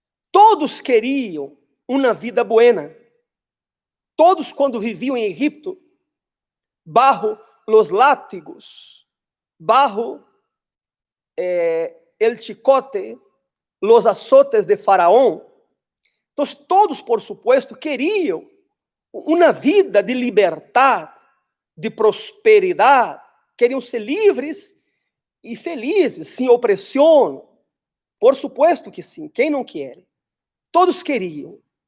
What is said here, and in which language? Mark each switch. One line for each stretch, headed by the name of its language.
Portuguese: Todos queriam uma vida
Spanish: buena.
Portuguese: Todos, quando viviam em Egipto,
Spanish: bajo los látigos, bajo el chicote, los azotes de Faraón.
Portuguese: Então, todos,
Spanish: por supuesto,
Portuguese: queriam uma vida de liberdade, de prosperidade, queriam ser livres e felizes, sem opressão.
Spanish: Por supuesto
Portuguese: que sim, quem não quer? Todos queriam.